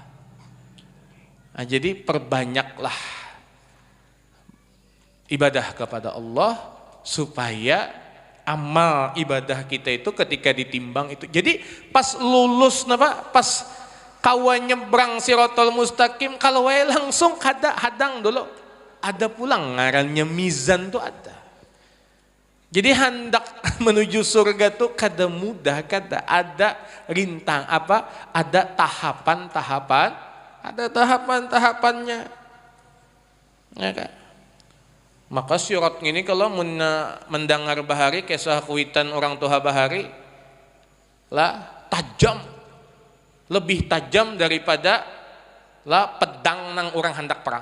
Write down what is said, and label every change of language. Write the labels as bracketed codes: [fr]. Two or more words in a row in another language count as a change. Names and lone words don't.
[id] Nah, jadi perbanyaklah ibadah kepada Allah supaya amal ibadah kita itu ketika ditimbang itu. Jadi pas lulus pas kawan nyebrang Siratal Mustaqim, [bjn] kalau wae langsung kada hadang dulu. Ada pulang ngarannya mizan tuh ada. [id] Jadi hendak menuju surga tuh [bjn] kada mudah, kada ada [id] rintang ada tahapan-tahapan, ada tahapan-tahapannya. Ya kan? Maka surat ini kalau mendengar bahari kisah kuitan orang tua bahari lah tajam, lebih tajam daripada lah pedang nang orang hendak perang.